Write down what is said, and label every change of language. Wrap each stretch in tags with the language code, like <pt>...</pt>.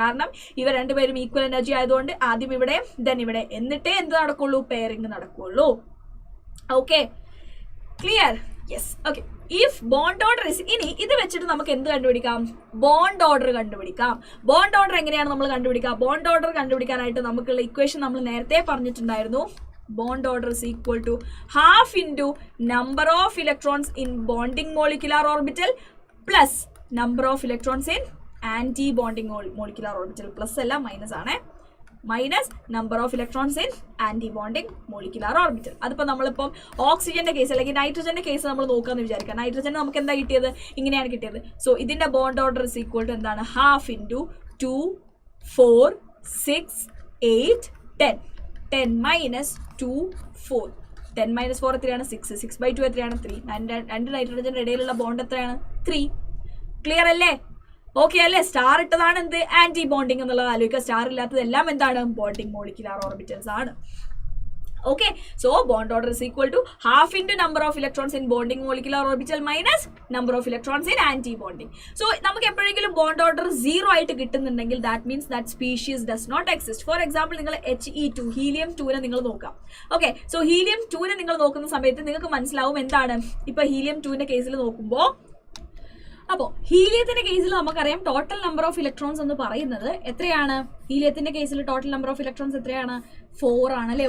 <ml>കാരണം ഇവർ രണ്ടുപേരും ഈക്വൽ എനർജി ആയതുകൊണ്ട് ആദ്യം ഇവിടെ ദെൻ ഇവിടെ, എന്നിട്ടേ എന്ത് നടക്കുള്ളൂ, പെയറിംഗ് നടക്കുള്ളൂ. Okay, clear? Yes. Okay,</ml> <en>if bond order is,</en> <ml>ഇനി ഇത് വെച്ചിട്ട് നമുക്ക് എന്ത് കണ്ടുപിടിക്കാം, ബോണ്ട് ഓർഡർ കണ്ടുപിടിക്കാം. ബോണ്ട് ഓർഡർ എങ്ങനെയാണ് നമ്മൾ കണ്ടുപിടിക്കുക, ബോണ്ട് ഓർഡർ കണ്ടുപിടിക്കാനായിട്ട് നമുക്കുള്ള ഇക്വേഷൻ നമ്മൾ നേരത്തെ പറഞ്ഞിട്ടുണ്ടായിരുന്നു.</ml> <en>bond order is equal to half into number of electrons in bonding molecular orbital plus number of electrons in anti-bonding molecular orbital.</en> <ml>Plus alla minus aane,</ml> <en>minus number of electrons in anti-bonding molecular orbital.</en> <ml>അതിപ്പോൾ നമ്മളിപ്പം ഓക്സിജന്റെ case അല്ലെങ്കിൽ നൈട്രജന്റെ case നമ്മൾ നോക്കാമെന്ന് വിചാരിക്കാം. നൈട്രജന് നമുക്ക് എന്താ കിട്ടിയത്, ഇങ്ങനെയാണ് കിട്ടിയത്. സോ ഇതിന്റെ</ml> <en>bond order is equal to</en> <ml>എന്താണ്, ഹാഫ് ഇൻറ്റു 2 4 6 8 10 10 മൈനസ് 2 4 10 മൈനസ് 4 എത്രയാണ്, 6 6/2 എത്രയാണ്, 3. രണ്ട് നൈട്രജന്റെ ഇടയിലുള്ള ബോണ്ട് എത്രയാണ്, 3. ക്ലിയർ അല്ലേ? ഓക്കെ അല്ലേ? സ്റ്റാർ ഇട്ടതാണ് എന്ത്, ആന്റി ബോണ്ടിങ് എന്നുള്ളത് ആലോചിക്കുക. സ്റ്റാർ ഇല്ലാത്തതെല്ലാം എന്താണ്, ബോണ്ടിങ് മോളിക്കുലാർ ഓർബിറ്റൽസ് ആണ്.</ml> <en>Okay, so bond order is equal to half into number of electrons in bonding molecular orbital minus number of electrons in anti-bonding. So</en> <ml>നമുക്ക് എപ്പോഴെങ്കിലും</ml> <en>bond order 0</en> <ml>ആയിട്ട് കിട്ടുന്നുണ്ടെങ്കിൽ</ml> <en>that means that species does not exist. For example,</en> <ml>നിങ്ങൾ He2 helium 2നെ നിങ്ങൾ നോക്കാം.</ml> <en>Okay, so</en> <ml>helium 2നെ നിങ്ങൾ നോക്കുന്ന സമയത്ത് നിങ്ങൾക്ക് മനസ്സിലാവും എന്താണ്, ഇപ്പൊ helium 2ന്റെ കേസിൽ നോക്കുമ്പോൾ, അപ്പോൾ ഹീലിയത്തിന്റെ കേസിൽ നമുക്കറിയാം ടോട്ടൽ നമ്പർ ഓഫ് ഇലക്ട്രോൺസ് എന്ന് പറയുന്നത് എത്രയാണ്, ഹീലിയത്തിന്റെ കേസിൽ ടോട്ടൽ നമ്പർ ഓഫ് ഇലക്ട്രോൺസ് എത്രയാണ്? 4 ആണ് അല്ലെ.</ml>